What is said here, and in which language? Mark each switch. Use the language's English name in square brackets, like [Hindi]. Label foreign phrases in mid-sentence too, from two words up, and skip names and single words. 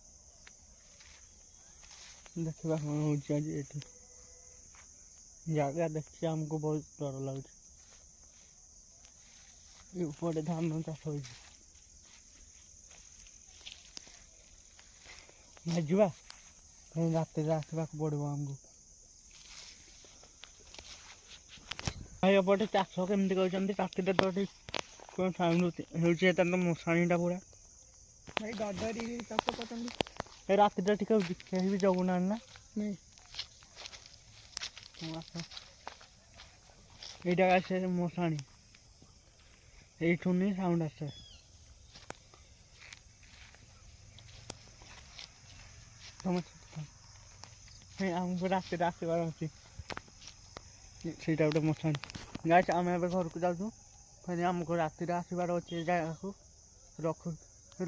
[Odia] ଦେଖିବା କ'ଣ ହେଉଛି ଆଜି ଏଠି ଜାଗା ଦେଖିକି ଆମକୁ ବହୁତ ଡର ଲାଗୁଛି ଏପଟେ ଧାନ ଚାଷ ହେଇଛି ଭାଇ ଯିବା ରାତିରେ ଆସିବାକୁ ପଡ଼ିବ ଆମକୁ ଭାଇ ଏପଟେ ଚାଷ କେମିତି କରୁଛନ୍ତି ରାତିରେ ତ ଏଠି କ'ଣ ସାଉଣ୍ଡ ହେଉଛି ଏଟା ତ ମଶାଣିଟା ପୁରା ଭାଇ ଡରି ଚାଷ କରୁଛନ୍ତି ରାତିଟା ଟିକେ କେହି ବି ଜଗୁନାହାନ୍ତି ନା [Bangla] এইটা আছে মশানি, এইটুনি সাউন্ড আছে। [Odia] ଆମକୁ ରାତିରେ ଆସିବାର ଅଛି, ସେଇଟା ଗୋଟେ ମଶାଣି। ଗାଇସ୍ ଆମେ ଏବେ ଘରକୁ ଯାଉଛୁ, ଫେରି ଆମକୁ ରାତିରେ ଆସିବାର ଅଛି ଏ ଜାଗାକୁ। ରଖୁଛି ଭିଡ଼ିଓଟା ଏଇଠି।